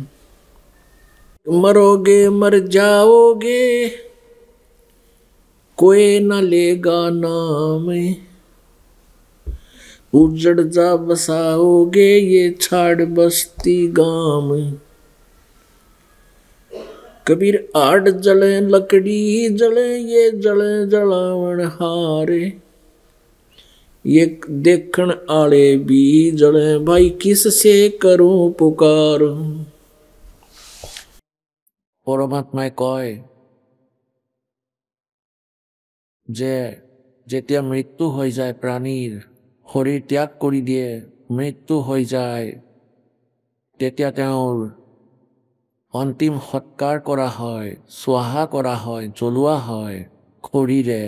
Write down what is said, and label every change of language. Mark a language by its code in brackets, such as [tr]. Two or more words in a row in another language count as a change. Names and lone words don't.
[hi] मरोगे मर जाओगे कोई न लेगा नाम, उजड़ जा बसाओगे ये छाड़ बस्ती गाम। कबीर आड़ जले लकड़ी जले ये जले जलावन हारे, ये देखण आले भी जले भाई किस से करूं पुकार। [as] পৰমাত্মাই কয় যে যেতিয়া মৃত্যু হৈ যায় প্ৰাণীৰ, শৰীৰ ত্যাগ কৰি দিয়ে, মৃত্যু হৈ যায়, তেতিয়া তেওঁৰ অন্তিম সৎকাৰ কৰা হয়, স্বাহা কৰা হয়, জ্বলোৱা হয় খৰিৰে।